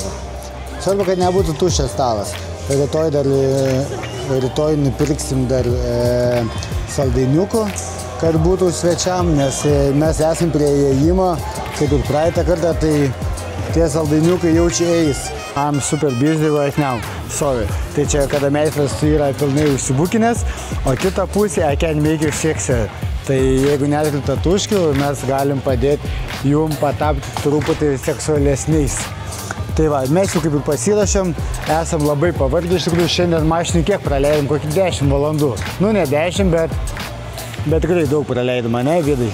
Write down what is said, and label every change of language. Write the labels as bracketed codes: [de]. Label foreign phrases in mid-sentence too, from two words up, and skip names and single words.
[lt] Svarbu, kad nebūtų tuščias stalas. Rytoj nupirksim dar saldainiukų, kad būtų svečiam, nes mes esam prie įėjimo, kaip ir praeitą kartą, tai tie saldainiukai jau čia eis. [en] I'm super busy right now. Sorry. [lt] Tai čia, kada meistras yra pilnai užsibukinęs, o kitą pusę [en] I can make you sexier. [lt] Tai jeigu neturit tatuškių, mes galim padėti jum patapti truputį seksualesniais. Tai va, mes jau kaip ir pasirašėm, esam labai pavargę, iš tikrųjų šiandien mašinį kiek praleidom, kokį 10 valandų. Nu, ne 10, bet tikrai daug praleidom, ne, Vidai?